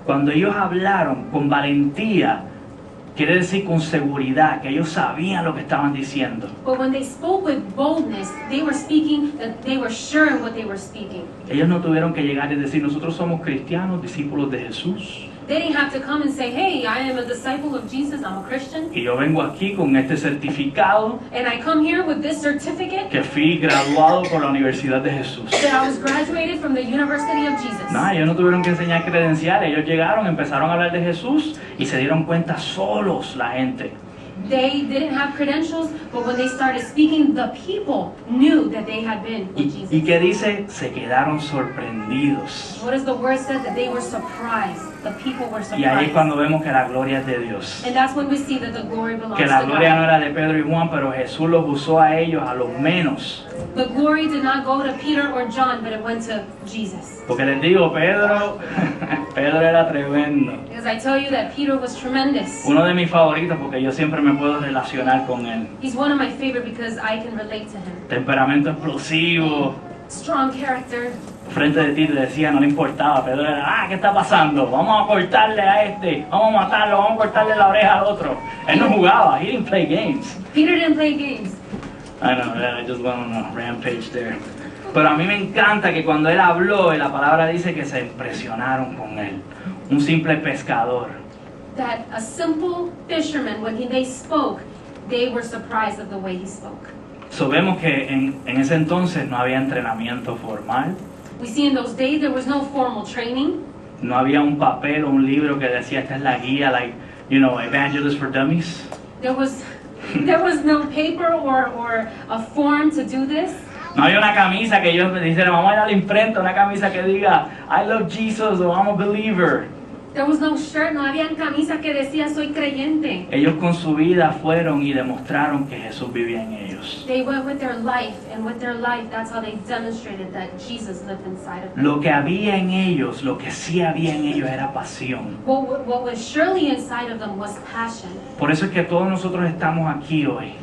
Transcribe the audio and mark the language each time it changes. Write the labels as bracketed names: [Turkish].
[Spanish] cuando ellos hablaron con valentía, quiere decir con seguridad, que ellos sabían lo que estaban diciendo. [English] But when they spoke with boldness, they were speaking that they were sure in what they were speaking. [Spanish] Ellos no tuvieron que llegar y decir, nosotros somos cristianos, discípulos de Jesús. [English] They didn't have to come and say, hey, I am a disciple of Jesus, I'm a Christian, [Spanish] Y yo vengo aquí con este certificado [English] and I come here with this certificate [Spanish] que fui graduado por la Universidad de Jesús. [English] that I was graduated from the University of Jesus. [Spanish] No, ellos no tuvieron que enseñar credenciales. Ellos llegaron, empezaron a hablar de Jesús y se dieron cuenta solos la gente. [English] They didn't have credentials, but when they started speaking, the people knew that they had been with [Spanish] ¿Y [English] Jesus. [Spanish] qué dice? Se quedaron sorprendidos. [English] What does the word say? That they were surprised. The people were [Spanish] Y ahí es [English] surprised. [Spanish] cuando vemos que la gloria es de Dios. [English] And that's when we see that the glory belongs [Spanish] Que [English] to [Spanish] la gloria no [English] God. [Spanish] era de Pedro y Juan, pero Jesús los usó a ellos, a los menos. [English] The glory did not go to Peter or John, but it went to Jesus. [Spanish] Porque les digo, Pedro era tremendo. [English] Because I tell you that Peter was tremendous. [Spanish] Uno de mis favoritos porque yo siempre me puedo relacionar con él. [English] He's one of my favorite because I can relate to him. [Spanish] Temperamento explosivo. [English] Strong character. [Spanish] Frente de ti te decía, no le importaba. Pedro era, ¿qué está pasando? Vamos a cortarle a este, vamos a matarlo, vamos a cortarle la oreja al otro. Él no jugaba, [English] he didn't play games. Peter didn't play games. I know, I just went on a rampage there. [Spanish] Pero a mí me encanta que cuando él habló, y la palabra dice que se impresionaron con él. Un simple pescador. [English] That a simple fisherman, when they spoke, they were surprised of the way he spoke. [Spanish] So vemos que en ese entonces no había entrenamiento formal. [English] We see in those days there was no formal training. [Spanish] No había un papel o un libro que decía, esta es la guía, [English] like, you know, Evangelist for Dummies. There was no paper or a form to do this. [Spanish] No había una camisa que ellos me dijeran, vamos a ir a la imprenta, una camisa que diga, [English] I love Jesus [Spanish] o [English] I'm a believer. There was no shirt, [Spanish] no había camisa que decía soy creyente. Ellos con su vida fueron y demostraron que Jesús vivía en ellos. [English] They went with their life, and with their life, that's how they demonstrated that Jesus lived inside of them. [Spanish] Lo que había en ellos, lo que sí había en ellos era pasión. [English] What was surely inside of them was passion. [Spanish] Por eso es que todos nosotros estamos aquí hoy.